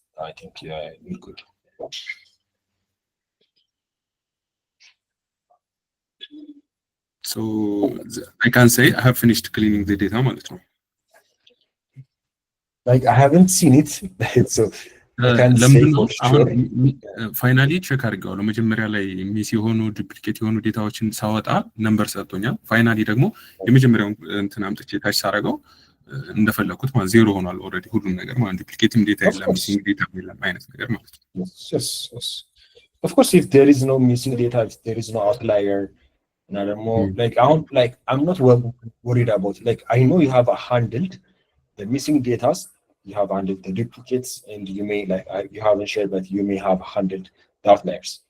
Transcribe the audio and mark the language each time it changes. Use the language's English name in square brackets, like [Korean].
[English] I think you're good. So I can say I have finished cleaning the data [Amharic] ማለት ነው። [English] Like I haven't seen it, so I can't say [Amharic] ለምንድነው [English] for [Amharic] አሁን [English] sure. [Amharic] ፋይናሊ ቼክ አድርጌዋለሁ። መጀመሪያ ላይ ሚስ የሆኑ ዱፕሊኬት የሆኑ ዴታዎችን ሳወጣ ነምበር ሰጥቶኛል። ፋይናሊ ደግሞ የመጀመሪያውን እንትን አምጥቼ ታች ሳረገው እንደፈለኩት ማለት ዜሮ ሆኗል። ኦልሬዲ ሁሉም ነገር ማለት ዱፕሊኬትም ዴታ [English] Of [Amharic] የለም [English] course. [Amharic] ሚሲንግ ዴታ የለም አይነት ነገር ማለት ነው። [English] Yes, yes. Of course, if there is no missing data, if there is no outlier, like I'm not worried about. Like I know you have handled the missing data, you have handled the duplicates, and you may you haven't shared, but you may have handled the outliers.